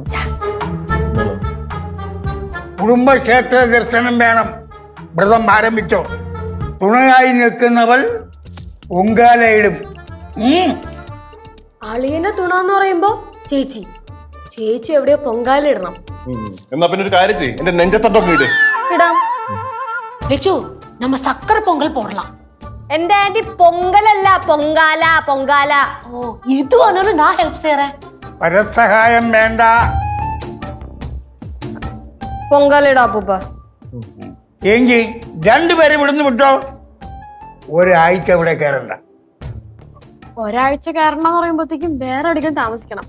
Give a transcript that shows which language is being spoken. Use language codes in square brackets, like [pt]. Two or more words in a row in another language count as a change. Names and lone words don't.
[ml] കുടുംബക്ഷേത്ര ദർശനം വേണം. വ്രതം ആരംഭിച്ചോ. തുണയായി നിൽക്കുന്നവൾ പൊങ്കാലയിടും. അളിയനെ തുണാന്ന് പറയുമ്പോ ചേച്ചി ചേച്ചി എവിടെയോ പൊങ്കാലിടണം. എന്നാ പിന്നെ ഒരു കാര്യം ചെയ്യ്, എന്റെ നെഞ്ചത്തട്ടൊക്കെ ഇട്. ഇടാം. [ta] லிச்சு நம்ம சக்கரை பொங்கல் போடலாம். [ml] എന്റെ ആന്റി പൊങ്കലല്ല, പൊങ്കാല പൊങ്കാല. [ta] ஓ இது ஆனாலும் நான் ஹெல்ப் செய்யறேன். [ml] പരസഹായം വേണ്ട. പൊങ്കാലിടാ അപ്പൂപ്പ. എങ്കിൽ രണ്ടുപേരും ഇവിടുന്ന് വിട്ടോ. ഒരാഴ്ച ഇവിടെ കയറണ്ട. ഒരാഴ്ച കയറണം എന്ന് പറയുമ്പോഴത്തേക്കും വേറെ എവിടേക്കും താമസിക്കണം.